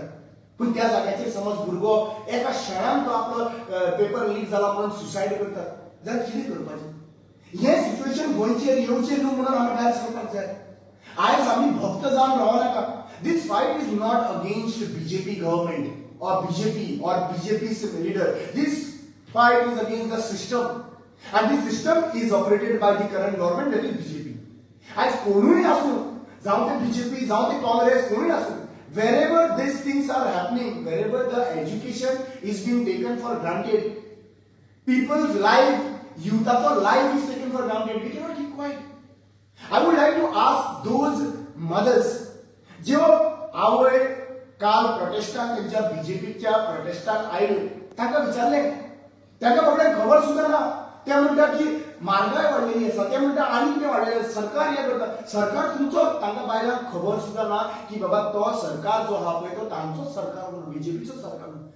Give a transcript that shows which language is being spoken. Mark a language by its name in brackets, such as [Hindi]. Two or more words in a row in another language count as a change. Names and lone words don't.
[Konkani] पण त्या जाग्याचेर समज भुरगो एका क्षणान तो आपलो [English] paper leak [Konkani] जाला म्हणून सुसायड करता जाल्यार कितें करपाचें? हे सिच्युएशन गोंयचेर येवचें न्हू म्हणून आमी भायर सरपाक जाय. आयज आमी भक्त जावन रावनाका. [English] this fight is not against BJP government or BJP or BJP's leader. This fight is against the system, and this system is operated by the current government, that is BJP. [Konkani] As कोणूय आसूं, जावं ते BJP, जावं ते काँग्रेस, कोणूय आसूं, [English] wherever these things are happening, wherever the education is being taken for granted, people's life, youth of life is taken for granted, we cannot keep quiet. I would like to ask those mothers, [Konkani] जो आवय काल प्रोटेस्टाक त्यांच्या बीजेपीच्या प्रोटेस्टाक आयले, तांकां विचारलें, तांकां बाबड्याक खबर सुद्दां ना. ते म्हणटा की म्हारगाय वाडलेली आसा, ते म्हणटा आनी कितें वाडलेलें, सरकार हें करता. सरकार तुमचो, तांकां बायलांक खबर सुद्दां ना की बाबा तो सरकार जो आहा पळय तो तांचोच सरकार म्हणून, बीजेपीचो सरकार म्हणून.